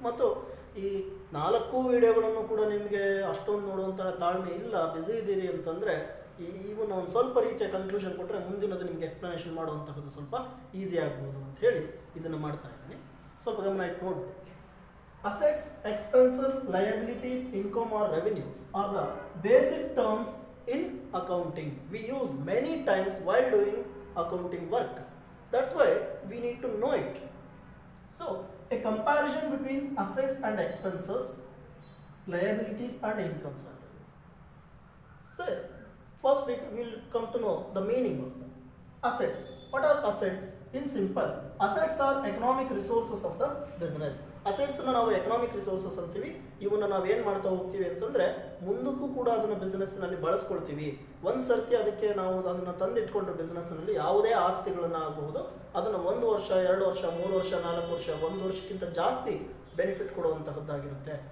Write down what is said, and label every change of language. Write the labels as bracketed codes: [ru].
[kn] ಮತ್ತು ಈ 4 ವಿಡಿಯೋಗಳನ್ನು ಕೂಡ ನಿಮಗೆ ಅಷ್ಟೊಂದು ನೋಡುವಂತಹ ತಾಳ್ಮೆ ಇಲ್ಲ, ಬ್ಯುಸಿ ಇದ್ದೀರಿ ಅಂತಂದರೆ ಇವನ್ನ ಒಂದು ಸ್ವಲ್ಪ ರೀತಿಯ ಕನ್ಕ್ಲೂಷನ್ ಕೊಟ್ಟರೆ ಮುಂದಿನದು ನಿಮಗೆ ಎಕ್ಸ್ಪ್ಲನೇಷನ್ ಮಾಡುವಂತಹದ್ದು ಸ್ವಲ್ಪ ಈಸಿ ಆಗ್ಬೋದು ಅಂತ ಹೇಳಿ ಇದನ್ನು ಮಾಡ್ತಾ ಇದ್ದೀನಿ. ಸ್ವಲ್ಪ ಗಮನ ಇಟ್ಟು ನೋಡಿ. [en] Assets, expenses, liabilities, income or revenues are the basic terms in accounting. We use many times while doing accounting work. That's why we need to know it. So a comparison between assets and expenses, liabilities and incomes. So first we will come to know the meaning of them. Assets. What are assets? In simple, assets are economic resources of the business. [kn] Assets ನಾವು economic resources ಅಂತೀವಿ. ಇವನ್ನ ನಾವು ಏನು ಮಾಡ್ತಾ ಹೋಗ್ತೀವಿ ಅಂತಂದರೆ ಮುಂದಕ್ಕೂ ಕೂಡ ಅದನ್ನು ಬಿಸ್ನೆಸ್ನಲ್ಲಿ ಬಳಸ್ಕೊಳ್ತೀವಿ. ಒಂದು ಸರ್ತಿ ಅದಕ್ಕೆ ನಾವು ಅದನ್ನು ತಂದಿಟ್ಕೊಂಡ್ರೆ ಬಿಸ್ನೆಸ್ನಲ್ಲಿ ಯಾವುದೇ ಆಸ್ತಿಗಳನ್ನು ಆಗಬಹುದು, ಅದನ್ನು 1 ವರ್ಷ, 2 ವರ್ಷ, 3 ವರ್ಷ, 4 ವರ್ಷ, 1 ವರ್ಷಕ್ಕಿಂತ ಜಾಸ್ತಿ ಬೆನಿಫಿಟ್ ಕೊಡುವಂತಹದ್ದಾಗಿರುತ್ತೆ.